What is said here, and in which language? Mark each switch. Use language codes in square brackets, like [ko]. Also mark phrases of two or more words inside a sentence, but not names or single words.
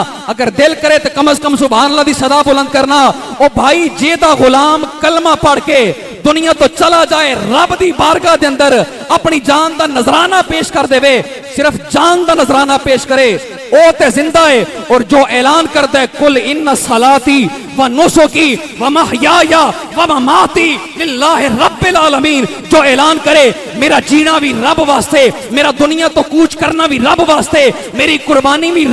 [pa] اگر دل کرے تو کم از کم [ar] سبحان اللہ [pa] دی صدا بلند کرنا او بھائی جیدہ غلام کلمہ پڑھ کے دنیا تو چلا جائے رب دی بارگاہ دے اندر اپنی جان دا نظرانہ پیش کر دے وے صرف جان دا نظرانہ پیش کرے او تے زندہ ہے اور جو اعلان کر دے کل [ar] ان صلاتی و نسکی و محیایا و مماتی للہ رب [pa] العالمین جو اعلان کرے میرا جینا بھی رب واسطے میرا دنیا تو کوچ کرنا بھی رب واسطے میری قربانی بھی